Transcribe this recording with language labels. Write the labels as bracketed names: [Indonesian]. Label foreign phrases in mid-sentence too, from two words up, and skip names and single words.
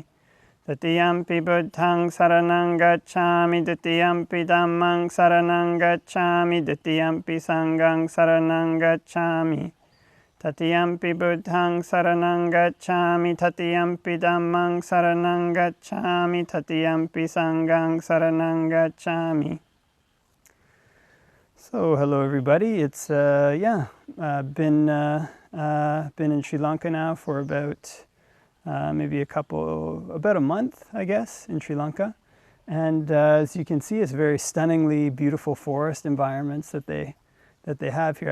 [Pali] Tatiyampi Buddhaṃ saranang gacchāmi, Tatiyampi Dhammāṃ saranang gacchāmi, Tatiyampi Sanghaṃ saranang gacchāmi. Tatiyampi Buddhaṃ saranang gacchāmi, Tatiyampi Dhammāṃ saranang gacchāmi, Tatiyampi Sanghaṃ saranang gacchāmi. [English] So hello everybody. It's been in Sri Lanka now for about about a month, I guess, in Sri Lanka. And as you can see, it's very stunningly beautiful forest environments that they have here.